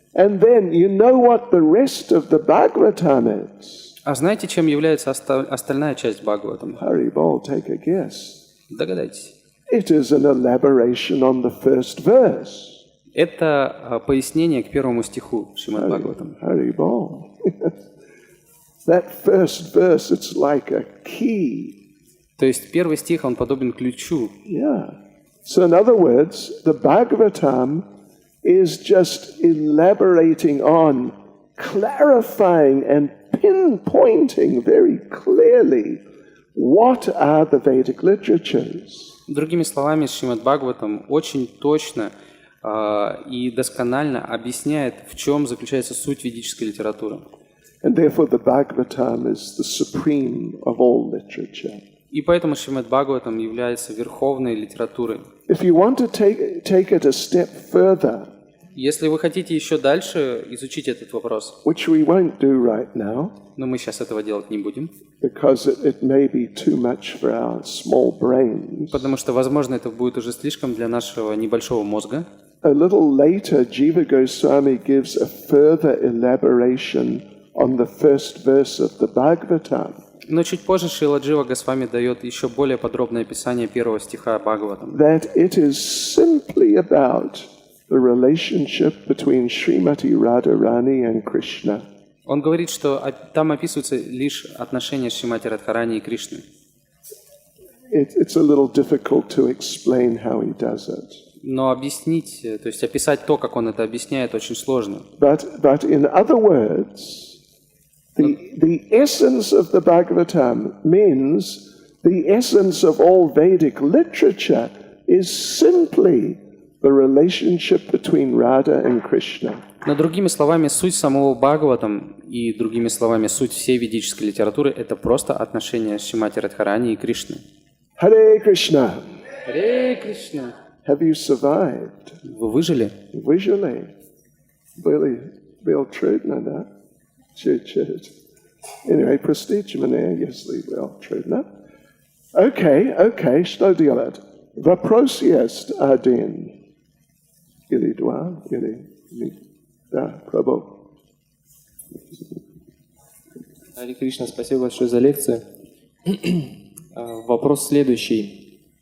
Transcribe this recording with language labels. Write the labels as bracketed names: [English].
[English] And then you know what the rest of the Bhagavatam is. [Russian] А знаете, чем является остальная часть Бхагаватам? [English] Haribol, take a guess. [Russian] Догадайтесь. [English] It is an elaboration on the first verse. [Russian] Это пояснение к первому стиху Шримад Бхагаватам. [English] Haribol. That first verse, it's like a key. [Russian] То есть первый стих, он подобен ключу. [English] Yeah. So in other words, the Bhagavatam is just elaborating on, clarifying and pinpointing very clearly what are the Vedic literatures. [Russian] Другими словами, Шримад Бхагаватам очень точно и досконально объясняет, в чем заключается суть ведической литературы. [English] And therefore the Bhagavatam is the supreme of all literature. [Russian] И поэтому Шримад Бхагаватам является верховной литературой. [English] If you want to take it a step further, [Russian] Если вы хотите еще дальше изучить этот вопрос, [English] which we won't do right now, [Russian] но мы сейчас этого делать не будем, [English] because it may be too much for our small brains. [Russian] потому что, возможно, это будет уже слишком для нашего небольшого мозга. [English] A little later, Jiva Goswami gives a further elaboration on the first verse of the Bhagavatam. [Russian] Но чуть позже Шрила Джива Госвами дает еще более подробное описание первого стиха Бхагаватам. [English] That it is simply about the relationship between Srimati Radharani and Krishna. [Russian] Он говорит, что там описываются лишь отношения Шримати Радхарани и Кришны. [English] It's a little difficult to explain how he does it. [Russian] Но объяснить, то есть описать то, как он это объясняет, очень сложно. [English] But in other words, the essence of the Bhagavatam means the essence of all Vedic literature is simply the relationship between Radha and Krishna. [Russian] Но другими словами, суть самого Бхагаватам и другими словами, суть всей ведической литературы – это просто отношения Шримати Радхарани и Кришны. [English] Hare Krishna. [Russian] Харе Кришна. [English] Have you survived? [Russian] Вы выжили? [English] Visually. Real trudna, да? [Russian] Чуть-чуть. Anyway, prestige мне, если real trudna. Okay, что делать? Вопрос есть один. Или два, или... Да, Прабhu. Харе Кришна, спасибо большое за лекцию. Вопрос следующий.